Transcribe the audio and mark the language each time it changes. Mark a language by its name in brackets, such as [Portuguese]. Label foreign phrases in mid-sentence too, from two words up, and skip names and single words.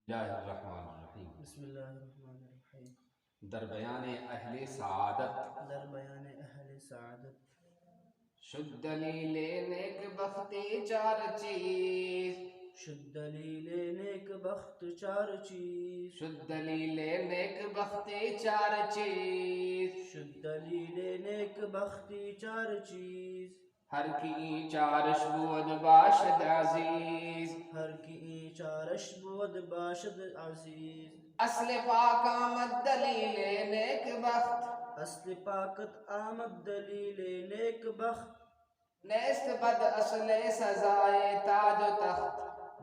[Arabic] اللہ الرحمن الرحیم۔ بسم اللہ الرحمن الرحیم۔ [Persian] در بیان اہل سعادت، در بیان اہل سعادت، شد دلیل نیک بختی چار چیز، شد دلیل نیک بخت چار چیز، شد دلیل نیک بختی چار چیز، شد دلیل نیک بختی چار چیز، ہر کی چارش بود باشد عزیز، ہر کی چارش بود باشد عزیز، اصل پاک آمد دلیل نیک بخت، اصل پاکت آمد دلیل نیک بخت، نیست بد اصل سزائے تاج و تخت،